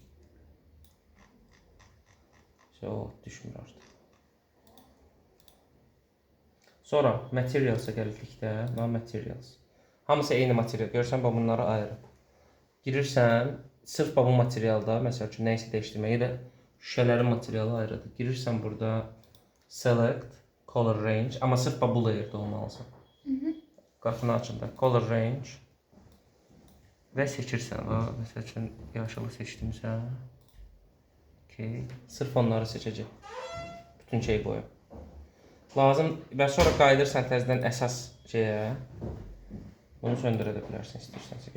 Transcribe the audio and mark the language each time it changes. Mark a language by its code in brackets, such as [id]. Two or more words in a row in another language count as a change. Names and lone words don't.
[az] O düşmür artıq. Sonra materialsa gəldikdə, materials. Hamısı eyni material. Görsən, bunları ayırıb. Girirsən, sırf bu materialda, məsəl üçün, nə isə dəyişdirmək, ya da şüşələrin materialı ayrıdır. Girirsən burada, [en] select, color range, [az] amma sırf bu layer'da olmalısan. Qapını açında, [en] color range [az] və seçirsən. Məsəl üçün, yaşılı seçdimsə, okey, sırf onları seçəcək. Bütün şeyi qoyub. Lazım, və sonra qayıdırsan təzədən əsas şeyə, bunu söndürə də bilərsən istəyirsənsə.